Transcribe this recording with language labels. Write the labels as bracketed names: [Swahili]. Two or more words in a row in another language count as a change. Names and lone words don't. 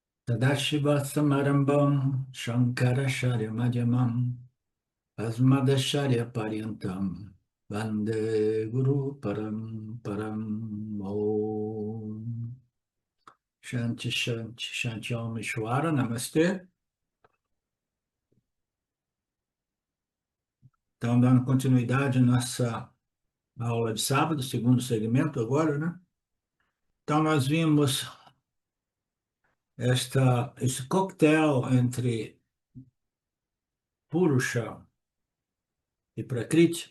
[Sanskrit] Sadashivasamarambam Shankaracharya-madhyamam Asmadacharya-paryantam Vande Guru Param Om Shanti Shanti Shanti Om Ishwara Namastê. [Portuguese] Então, dando continuidade à nossa aula de sábado, segundo segmento agora, né? Então, nós vimos esse coquetel entre Purusha e Prakriti.